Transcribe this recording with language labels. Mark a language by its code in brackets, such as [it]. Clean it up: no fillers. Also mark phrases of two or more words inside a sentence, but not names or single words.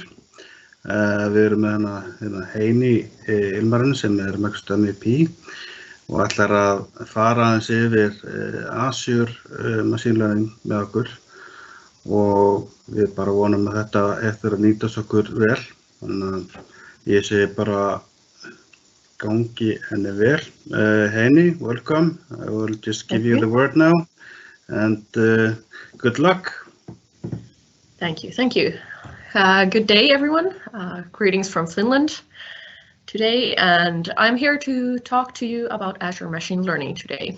[is] Við erum með hérna Heini Ilmarinn sem Microsoft MVP og ætlar að fara aðeins yfir Azure Machine Learning með okkur og við bara vonum að þetta eftir að nýtast okkur vel. Þannig að ég segi bara gangi henni vel. [en] Heini, welcome. I will just give you the word now. And good luck. Thank you. Good day, everyone. Greetings from Finland today, and I'm here to talk to you about Azure Machine Learning today.